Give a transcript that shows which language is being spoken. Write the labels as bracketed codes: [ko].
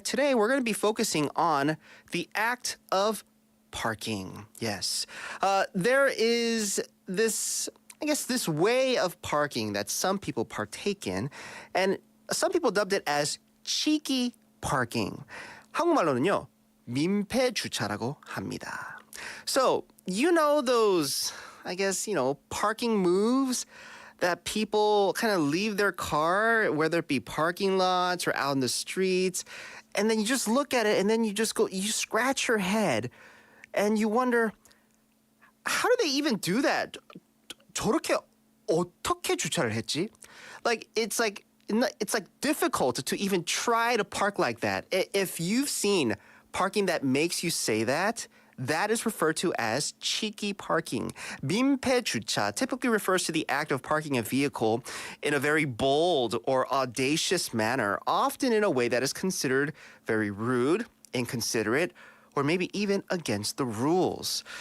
[en] Today, we're going to be focusing on the act of parking. Yes. There is this way of parking that some people partake in, and some people dubbed it as cheeky parking. [ko] 한국말로는요, 민폐 주차라고 합니다. [en] So, those, parking moves that people kind of leave their car, whether it be parking lots or out in the streets, and then you just look at it and then you scratch your head and you wonder, how do they even do that? [ko] 저렇게 어떻게 주차를 했지? [en] It's difficult to even try to park like that. If you've seen parking that makes you say that, that is referred to as cheeky parking. 민폐 주차 typically refers to the act of parking a vehicle in a very bold or audacious manner, often in a way that is considered very rude, inconsiderate, or maybe even against the rules.